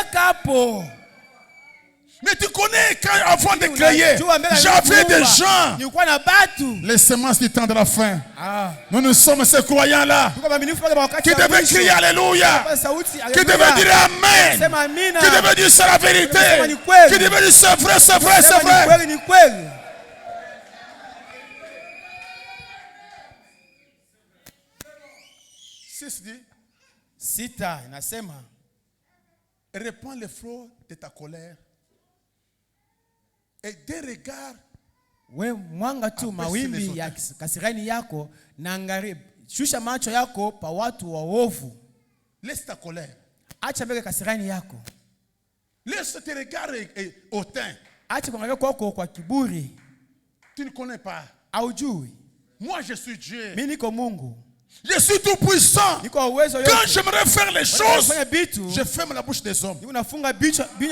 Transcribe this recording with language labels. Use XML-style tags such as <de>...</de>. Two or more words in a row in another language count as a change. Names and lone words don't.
<fr>Mais tu connais quand avant de créer, j'avais des gens, les semences du temps de la fin. Nous sommes ces croyants-là qui devaient crier Alléluia, qui devaient dire Amen, qui devaient dire c'est la vérité, qui devaient dire c'est vrai, c'est vrai, c'est vrai.</fr> <sw>Sita inasema,</sw> <fr>répands les flots de ta colère. Et des regards,</fr> <sw>we mwanga tu mawimbi ya kasirani yako na angalia, shusha macho yako pa watu waovu.</sw> <fr>Laisse ta colère.</fr> <sw>Acha mbele kasirani yako.</sw> <fr>Laisse tes regards hautains.</fr> <sw>Acha kuangalia kwako kwa kiburi.</sw> <fr>Tu ne connais pas.</fr> <sw>Haujui.</sw> <fr>Moi je suis Dieu.</fr> <sw>Mimi niko Mungu.</sw> <fr>Je suis tout puissant. Quand j'aimerais faire les choses, je ferme la bouche des hommes.</fr>